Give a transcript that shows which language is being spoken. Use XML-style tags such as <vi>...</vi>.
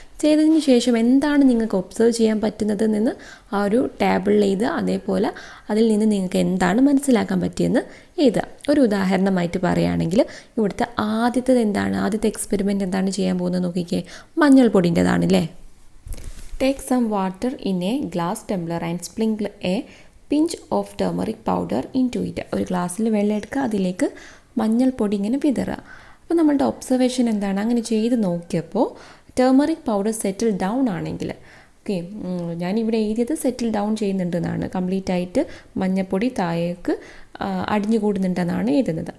<ml>ചെയ്തതിന് ശേഷം എന്താണ് നിങ്ങൾക്ക് ഒബ്സർവ് ചെയ്യാൻ പറ്റുന്നത് എന്ന് ആ ഒരു ടേബിളിൽ എഴുതുക. അതേപോലെ അതിൽ നിന്ന് നിങ്ങൾക്ക് എന്താണ് മനസ്സിലാക്കാൻ പറ്റിയെന്ന് എഴുതുക. ഒരു ഉദാഹരണമായിട്ട് പറയുകയാണെങ്കിൽ ഇവിടുത്തെ ആദ്യത്തെ എക്സ്പെരിമെൻറ്റ് എന്താണ് ചെയ്യാൻ പോകുന്നത് നോക്കിക്കേ, മഞ്ഞൾപ്പൊടിൻ്റെതാണല്ലേ.</ml> <en>Take some water in a glass tumbler and sprinkle a pinch of turmeric powder into it.</en> <ml>ഒരു ഗ്ലാസ്സിൽ വെള്ളം എടുക്കുക, അതിലേക്ക് മഞ്ഞൾപ്പൊടി ഇങ്ങനെ വിതറുക. അപ്പോൾ നമ്മളുടെ ഒബ്സർവേഷൻ എന്താണ്, അങ്ങനെ ചെയ്ത് നോക്കിയപ്പോൾ ടേമറിക് പൗഡർ സെറ്റിൽ ഡൗൺ ആണെങ്കിൽ, ഓക്കെ, ഞാനിവിടെ എഴുതിയത് സെറ്റിൽ ഡൗൺ ചെയ്യുന്നുണ്ടെന്നാണ്, കംപ്ലീറ്റ് ആയിട്ട് മഞ്ഞൾപ്പൊടി താഴേക്ക് അടിഞ്ഞു കൂടുന്നുണ്ടെന്നാണ് എഴുതുന്നത്.</ml>